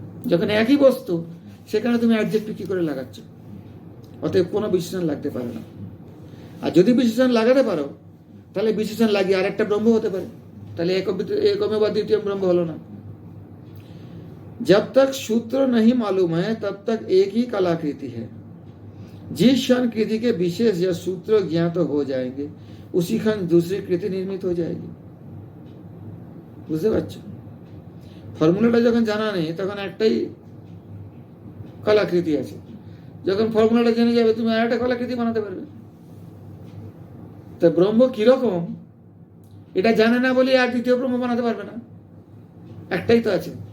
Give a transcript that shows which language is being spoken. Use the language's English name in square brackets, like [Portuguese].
[Bangla] যখন একই বস্তু সেখানে তুমি অ্যাডজেক্টিভ কি করে লাগাচ্ছ? অতএব কোনো বিশেষণ লাগতে পারে না। আর যদি বিশেষণ লাগাতে পারো তাহলে বিশেষণ লাগিয়ে আরেকটা ব্রহ্ম হতে পারে, তাহলে [Sanskrit] एकमेवाद्वितीयं ब्रह्म [Bangla] হলো না। [Hindi] जब तक सूत्र नहीं मालूम है तब तक एक ही कलाकृति है। जिस क्षण कृति के विशेष या सूत्र ज्ञात हो जाएंगे उसी क्षण दूसरी कृति निर्मित हो जाएगी। [Bangla] বুঝতে পারছো? ফর্মুলাটা যখন জানা নেই তখন একটাই কলাকৃতি আছে। যখন ফর্মুলাটা জেনে যাবে তুমি আর একটা কলাকৃতি বানাতে পারবে। তা ব্রহ্ম কিরকম এটা জানে না বলে আর দ্বিতীয় ব্রহ্ম বানাতে পারবে না, একটাই তো আছে।